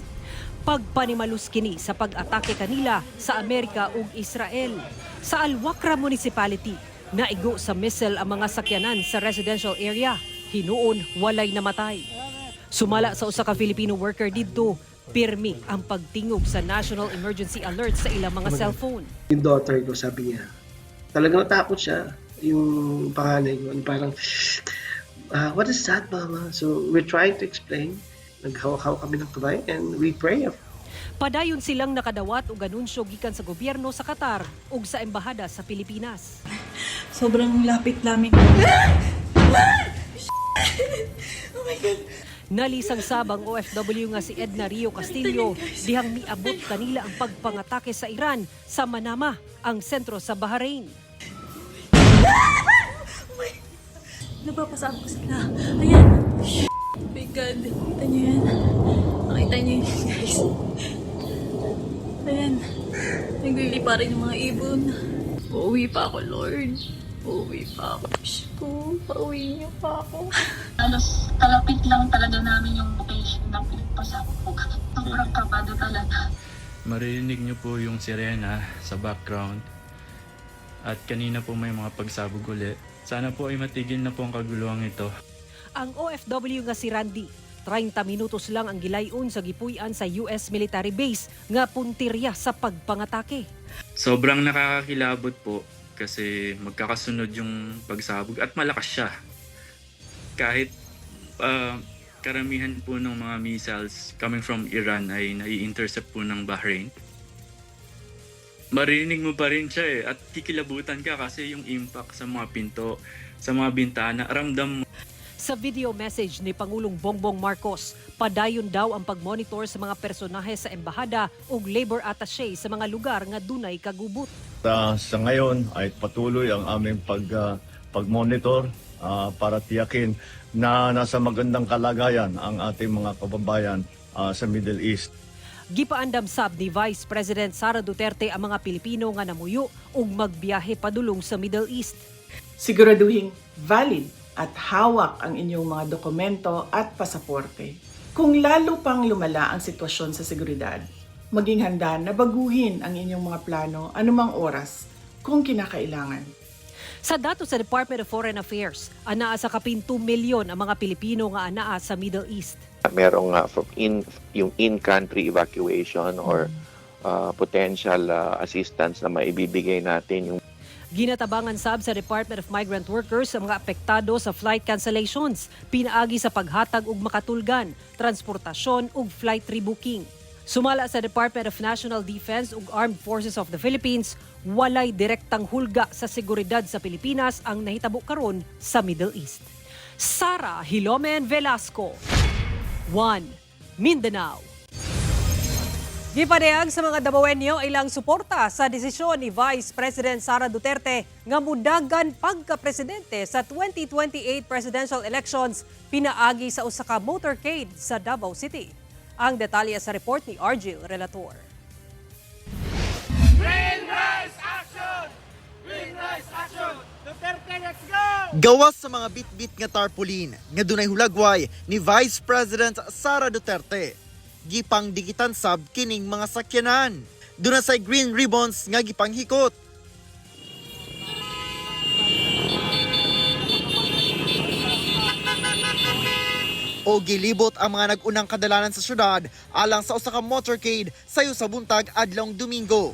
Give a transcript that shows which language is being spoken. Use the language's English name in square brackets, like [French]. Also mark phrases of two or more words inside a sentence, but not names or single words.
[Cebuano] Pagpanimalus kini sa pag-atake kanila sa Amerika ug Israel. Sa Al-Wakra Municipality, naigo sa missile ang mga sakyanan sa [English] residential area. [Cebuano] Hinuon walay namatay. Sumala sa usa ka Filipino worker didto, pirmi ang pagtingog sa National Emergency Alert sa ilang mga cellphone. [Filipino] Yung daughter ko, sabi niya, talagang natakot siya. Yung panganay ko, parang, [English] what is that, mama? So we're trying to explain. [Filipino] Naghawak-hawak kami ng kamay [English] and we pray. [Cebuano] Padayon silang nakadawat og anunsyo gikan sa gobyerno sa Qatar ug sa embahada sa Pilipinas. [Filipino] Sobrang lapit namin. [English] Oh my God. [Cebuano] Nalisang sabang OFW nga si Edna Rio Castillo dihang miabot kanila ang pagpangatake sa Iran sa Manama, ang sentro sa Bahrain. [Filipino] Napapasama ko sila. Ayan. Oh my God. Nakita niyo yan? Nakita niyo yan, guys. Ayan. Naglilipa rin yung mga ibon. Uuwi pa ako, Lord. Uuwi pa ako. Diyos ko, pauwi niyo pa ako. Halos kalapit lang talaga namin yung location ng pasabog. Sobrang kabado talaga. Maririnig niyo po yung sirena sa background. At kanina po may mga pagsabog ulit. Sana po ay matigil na po ang kaguluhan ito. [Cebuano] Ang OFW nga si Randy, 30 minutos lang ang gilayon sa gipuy-an sa US military base nga puntirya sa pagpangatake. [Filipino] Sobrang nakakakilabot po kasi magkakasunod yung pagsabog at malakas siya. Kahit karamihan po ng mga missiles [English] coming from Iran [Filipino] ay nai-intercept po ng Bahrain. Marinig mo pa rin siya at kikilabutan ka kasi yung impact sa mga pinto, sa mga bintana, ramdam mo. [Cebuano] Sa video message ni Pangulong Bongbong Marcos, padayon daw ang pagmonitor sa mga personahe sa embahada ug [English] labor attaché [Cebuano] sa mga lugar nga dunay kagubot. [Filipino] Sa ngayon ay patuloy ang aming pag-monitor para tiyakin na nasa magandang kalagayan ang ating mga kababayan sa Middle East. [Cebuano] Gipaandam sab ni Vice President Sara Duterte ang mga Pilipino nga namuyo ug magbiyahe padulong sa Middle East. [Filipino] Siguraduhing valid at hawak ang inyong mga dokumento at pasaporte. Kung lalo pang lumala ang sitwasyon sa seguridad, maging handa na baguhin ang inyong mga plano anumang oras kung kinakailangan. [Cebuano] Sa datos sa Department of Foreign Affairs, anaa sa kapin 2 milyon ang mga Pilipino nga anaa sa Middle East. [Filipino] Merong yung [English] in-country evacuation or potential assistance [Filipino] na maibibigay natin. Yung [Cebuano] Ginatabangan sab sa Department of Migrant Workers ang mga apektado sa [English] flight cancellations, [Cebuano] pinaagi sa paghatag og makatulgan, transportasyon ug [English] flight rebooking. [Cebuano] Sumala sa Department of National Defense ug Armed Forces of the Philippines, walay direktang hulga sa seguridad sa Pilipinas ang nahitabo karon sa Middle East. Sara Hilomen Velasco, 1 Mindanao. Gipadayag sa mga Dabawenyo ilang suporta sa desisyon ni Vice President Sara Duterte nga mudagan pagka-presidente sa 2028 [English] presidential elections [Cebuano] pinaagi sa usa ka motorcade sa Davao City. Ang detalye sa report ni Argil Relator. [English] Green Rice Action! Green Rice Action! Duterte, let's go! [Cebuano] Gawas sa mga bit-bit nga tarpaulin nga dunay hulagway ni Vice President Sara Duterte. Gipang dikitan sab kining mga sakyanan. Duna say [English] green ribbons [Cebuano] nga gipanghikot. O gilibot ang mga nag-unang kadalanan sa syudad alang sa usa ka motorcade sayo sa buntag adlong Domingo.